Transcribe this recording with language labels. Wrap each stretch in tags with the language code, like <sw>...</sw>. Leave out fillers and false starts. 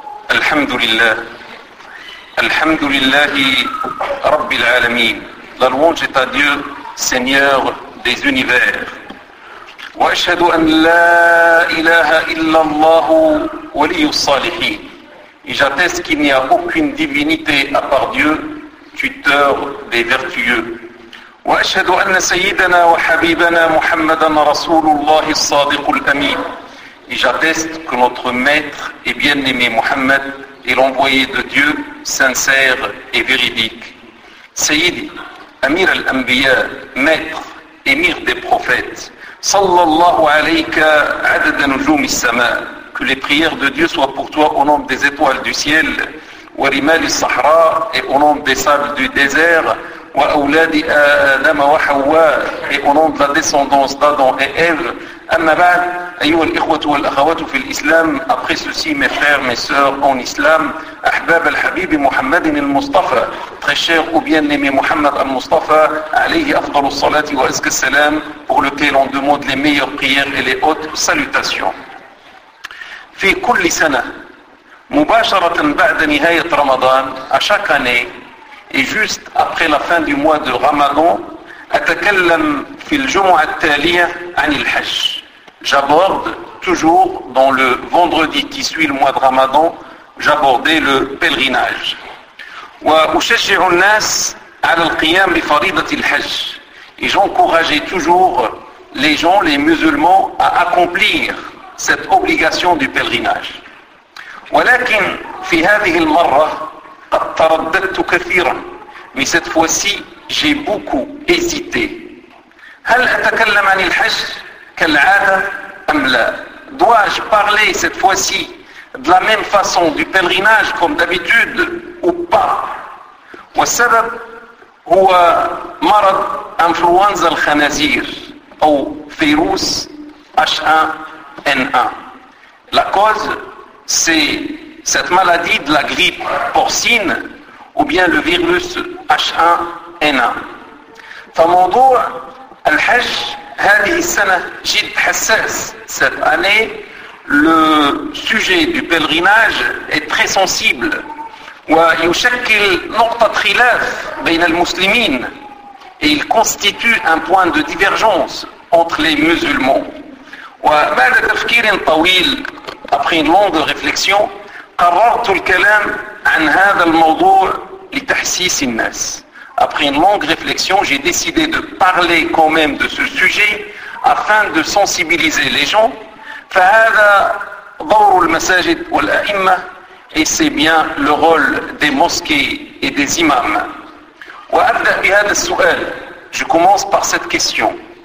<ar>الحمد لله الحمد لله رب العالمين</ar> <fr>La louange est à Dieu, Seigneur des univers.</fr> <ar>واشهد ان لا اله الا الله ولي الصالحين.</ar> <fr>Et j'atteste qu'il n'y a aucune divinité à part Dieu, tuteur des vertueux.</fr> <ar>واشهد ان سيدنا وحبيبنا محمدا رسول الله الصادق الامين.</ar> <fr>Et j'atteste que notre maître et bien-aimé Mohammed est l'envoyé de Dieu, sincère et véridique.</fr> <ar>Sayyidi, Amir al-Anbiya,</ar> <fr>maître, émir des prophètes,</fr> <ar>sallallahu alayka adada nujum al-sama,</ar> <fr>que les prières de Dieu soient pour toi au nom des étoiles du ciel,</fr> <ar>wa rimal al-sahra,</ar> <fr>et au nom des sables du désert,</fr> <ar>wa awladi adam wa hawa,</ar> <fr>et au nom de la descendance d'Adam et Ève.</fr> <ar>أما بعد أيها الإخوة والأخوات في الإسلام</ar> <fr>أبخي سوسي مفير مسير أون إسلام</fr> <ar>أحباب الحبيب محمد المصطفى تخشيخ أبيان نمي محمد المصطفى عليه أفضل الصلاة وأزكى السلام</ar> <fr>pour lequel on demande les meilleures prières et les hautes salutations.</fr> <ar>في كل سنة مباشرة بعد نهاية رمضان</ar> <fr>à chaque année et juste après la fin du mois de Ramadan</fr> <ar>أتكلم في الجمعة التالية عن الحج.</ar> <fr>J'aborde toujours dans le vendredi qui suit le mois de Ramadan, j'abordais le pèlerinage.</fr> <ar>وأشجع الناس على القيام بفريضة الحج.</ar> <fr>Et j'encourageais toujours les gens, les musulmans, à accomplir cette obligation du pèlerinage.</fr> <ar>ولكن في هذه المرة قد ترددت كثيرا.</ar> <fr>Mais cette fois-ci, j'ai beaucoup hésité.</fr> <ar>هل أتكلم عن الحج كالعادة أم لا؟</ar> <fr>Dois-je parler cette fois-ci de la même façon du pèlerinage comme d'habitude ou pas؟</fr> <ar>والسبب هو مرض انفلونزا الخنازير أو فيروس H1N1.</ar> <fr>La cause, c'est cette maladie de la grippe porcine ou bien le virus H1N1.</fr> <ar>فموضوع الحج هذه السنة جد حساس.</ar> <fr>Cette année, le sujet du pèlerinage est très sensible.</fr> <ar>ويشكل نقطة خلاف بين المسلمين.</ar> <fr>Et il constitue un point de divergence entre les musulmans.</fr> <ar>وبعد تفكير طويل,</ar> <fr>après une longue réflexion,</fr> <ar>قررت الكلام عن هذا الموضوع لتحسيس الناس.</ar> <fr>Après une longue réflexion, j'ai décidé de parler quand même de ce sujet afin de sensibiliser les gens.</fr> <ar>فَهَذَا ضَوْرُ الْمَسَاجِدِ وَالْأَئِمَّةِ</ar> <fr>Et c'est bien le rôle des mosquées et des imams.</fr> <ar>وَأَبْدَأْ بِهَذَا السُّؤَالِ</ar> <fr>Je commence par cette question.</fr>